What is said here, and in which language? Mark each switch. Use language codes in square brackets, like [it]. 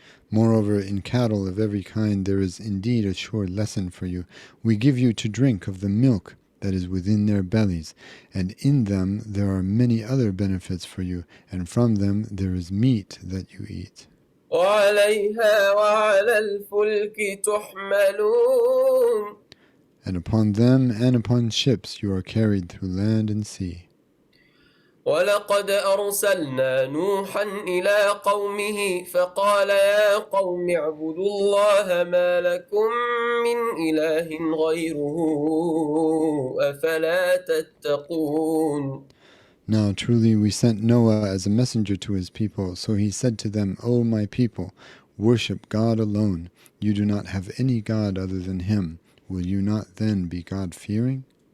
[en] Moreover, in cattle of every kind there is indeed a sure lesson for you. We give you to drink of the milk that is within their bellies, and in them there are many other benefits for you, and from them there is meat that you eat. [ar] وعليها وعلى الفلك تحملون. [en] And upon them and upon ships you are carried through land and sea. [ar] ولقد أرسلنا نوحا إلى قومه فقال يا قوم اعبدوا الله ما لكم من إله غيره أفلا تتقون. [en] Now truly we sent Noah as a messenger to his people, so he said to them, O my people, worship God alone. You do not have any God other than him. Will you not then be God-fearing?